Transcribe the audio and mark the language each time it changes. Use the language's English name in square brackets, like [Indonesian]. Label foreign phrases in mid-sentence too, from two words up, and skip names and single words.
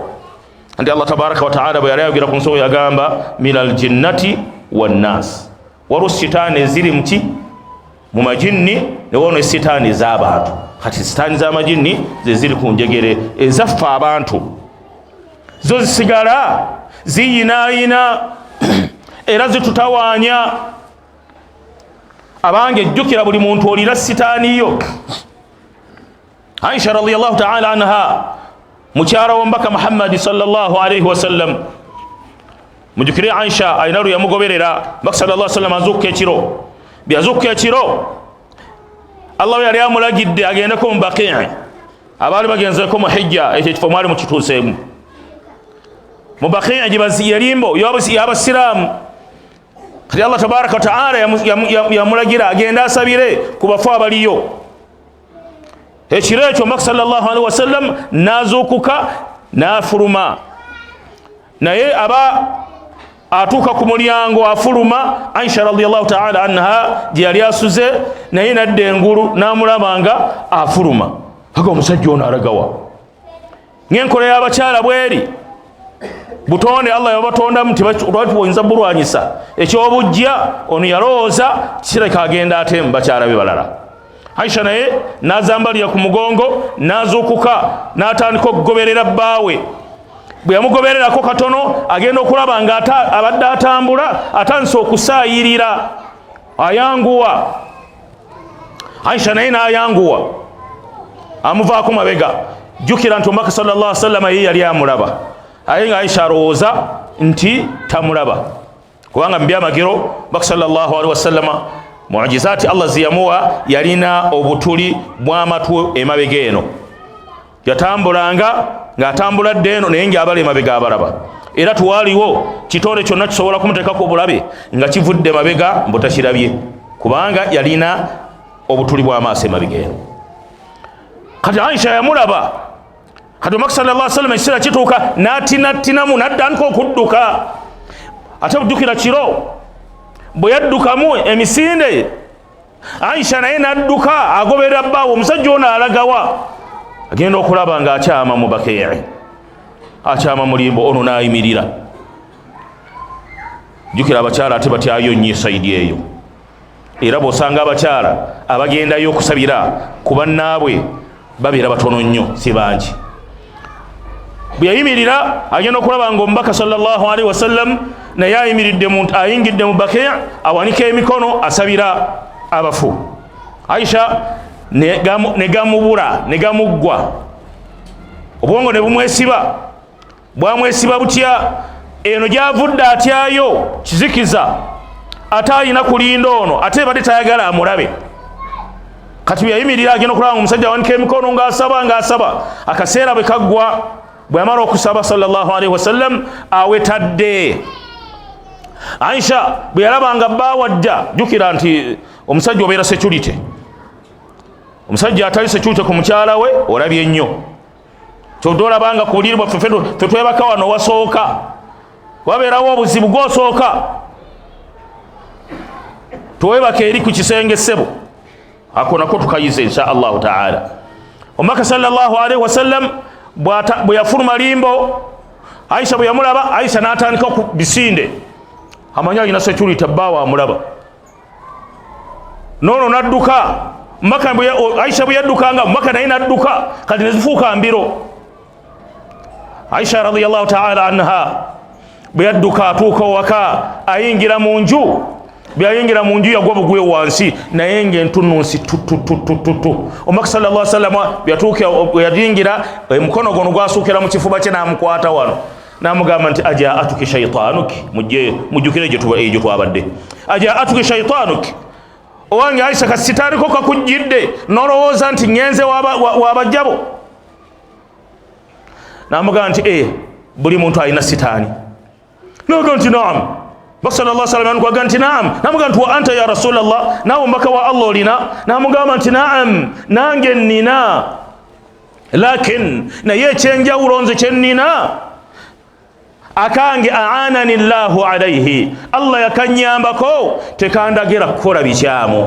[Ganda] Nti [Arabic] الله تبارك وتعالى [Ganda] bwe yali ayogera ku nsonga yagamba [Arabic] من الجنة والناس, [Ganda] waliwo sitaani eziri mu majinni, ne wono sitaani z'abantu. Kati sitaani z'amajinni ze ziri ku njegere, ezaffe abantu zo zisigala ziyinaayina era zitutawaanya. Abange jjukira buli muntu olira sitaani yo. Aisha [Arabic] رضي الله تعالى عنها, [Ganda] mukyara w'omubaka Muhammad [Arabic] صلى الله عليه وسلم, [Ganda] mujukire Aisha alina lwe yamugoberera mbaka [Arabic] صلى الله عليه وسلم [Ganda] azuukuka ekiro. Bwe yazuukuka ekiro, Allah yali amulagidde agendeko mu Baqi', abaali bagenzeko mu hijja, ekyo ekifo mwali mukituuseemu. Mu Baqi' gye yalimbo y'abasiraamu. Kati [Arabic] الله تبارك وتعالى [Ganda] yamulagira agenda asabire ku bafu abaliyo. Ekiro ekyo mbaka [Arabic] صلى الله عليه وسلم [Ganda] n'azuukuka n'afuluma, naye aba atuuka ku mulyango afuluma. Aisha [Arabic] رضي الله تعالى عنها [Ganda] gye yali asuze, naye nadda engulu n'amulaba nga afuluma. Aga omusajja ono alagawa? Ng'enkola y'abakyala bweri, butonde Allah yabatondamu tibatuwonyeza bulwanyisa ekyobujja. Ono yalowooza kireka agenda ate mu bakyala be balala. Aisha naye n'azambalira ku mugongo, n'azuukuka n'atandika okugoberera bbaawe. Bwe yamugobererako katono, agenda okulaba nga abadde atambula atandise okusaayirira, ayanguwa. Aisha naye n'ayanguwa, amuvaako mabega. Jjukira nti omubaka [Arabic] صلى الله عليه وسلم [Ganda] ye yali amulaba, aye nga Aisha alowooza nti tamulaba, kubanga mu byamagero omubaka [Arabic] صلى الله عليه وسلم [Ganda] mu'jizaati Allah ziyamuwa yalina obutuli bw'amatwe emabega eno. Yatambulanga ng'atambuladde eno naye ng'abala emabega abalaba. Era tuwaaliwo kitonde kyonna kisobola kumuteekako obulabe nga kivudde mabega mbutakirabye, kubanga yalina obutuli bw'amaaso emabega eno. Kati Aisha yamulaba. Kati omubaka [Arabic] صلى الله عليه وسلم [Ganda] ekiseera kituuka n'atinattinamu n'atandika okudduka. Ate bujjukira kiro bwe yaddukamu emisinde, Aisha naye n'adduka agoberera bbaawe. Omusajja ono alagawa? Agenda okulaba ng'akyama mu Baqi', akyama mulimbo. Ono n'ayimirira. Jjukira abakyala ate batyayo nnyo sayidi eyo. era bw'osanga abakyala abagendayo okusabira ku bannaabwe babeera batono nnyo, si bangi. bwe yayimirira agenda okulaba nga omubaka [Arabic] صلى الله عليه وسلم [Ganda] naye ayingidde mu Baqi' awanika emikono asabira abafu. Aisha ne gamubula ne gamuggwa, obwongo ne bumwesiba. Bwamwesiba butya, eno gyavudde atyayo kizikiza, ate alina kulinda ono, ate badde tayagala amulabe. Kati bwe yayimirira agenda okulaba nga omusajja awanika emikono ng'asaba, akaseera bwe kaggwa, bwe yamala okusaba [Arabic] صلى الله عليه وسلم [Ganda] awetadde. Aisha bwe yalabanga bawajja, jukira nti omusajja obeera security. Omusajja atali security ku mukyala we olabye nnyo. Kyodde olabanga ku buliri bwaffe ffe twebaka wano wasooka, wabeerawo obuzibu gw'osooka twebaka eri ku kisenge ssebo, ako nako tukayize [Arabic] إن شاء الله تعالى. [Ganda] Omubaka [Arabic] صلى الله عليه وسلم [Ganda] bwe yafuluma limbo, Aisha bwe yamulaba, Aisha n'atandika ku bisinde, amanya alina security bbaawa amulaba. Nono n'adduka, Aisha bwe yaddukanga omubaka naye n'adduka, kati ne zifuuka mbiro. Aisha [Arabic] رضي الله تعالى عنها [Ganda] bwe yadduka atuuka waka ayingira mu nju, bwe yayingira mu nju yagwa bugwe wansi naye ng'entunnunsi tututututu. Omubaka [Arabic] صلى الله عليه وسلم [Ganda] bwe yatuuka bwe yayingira, omukono gono gwasuukira mu kifuba kye n'amukwata wano n'amugamba nti [Arabic] أجاءك شيطانك, [Ganda] mujjukire gye twabadde, [Arabic] أجاءك شيطانك, [Ganda] owange Aisha kasitaliko kakujjidde n'olowooza nti ngenze wabajjabo. N'amugamba nti buli muntu alina sitaani. N'agamba nti naam. Omubaka [Arabic] صلى الله عليه وسلم [Ganda] n'amugamba nti naam. N'amugamba nti [Arabic] وأنت يا رسول الله, [Ganda] naawe omubaka wa Allah olina? N'amugamba nti naam, nange nnina, lakin naye ekyenjawulo nze kye nnina akange [Arabic] أعانني الله عليه, [Ganda] Allah yakanyambako tekandagira kukola bikyamu.